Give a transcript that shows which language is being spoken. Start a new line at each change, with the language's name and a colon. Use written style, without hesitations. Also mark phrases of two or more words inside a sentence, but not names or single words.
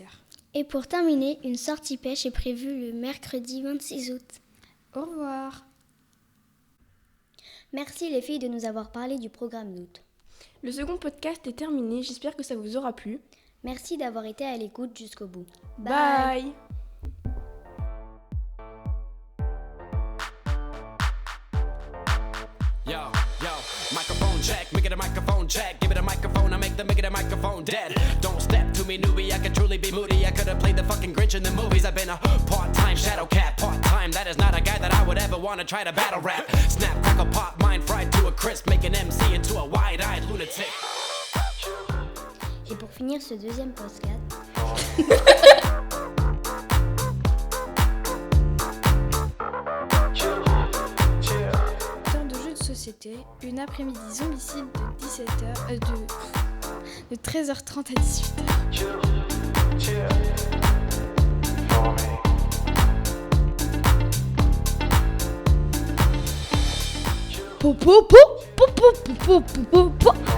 French: Et pour terminer, une sortie pêche est prévue le mercredi 26 août. Au revoir. Merci les filles de nous avoir parlé du programme d'août. Le second podcast est terminé, j'espère que ça vous aura plu. Merci d'avoir été à l'écoute jusqu'au bout. Bye.
English: Yo, microphone check, make it a microphone check. Give it a microphone, I make it a microphone dead. Don't step to me, newbie, I could truly be moody. I could have played the fucking Grinch in the movies. I've been a part-time shadow cat, part-time. That is not a guy that I would ever want to try to battle rap. Snap, crackle, pop, mind fried to a crisp. Make an MC into a wide-eyed lunatic.
French: Et pour finir ce deuxième podcast... Société, une après-midi zombicide de 17h de 13h30 à 18h. Po po po po po po po po po.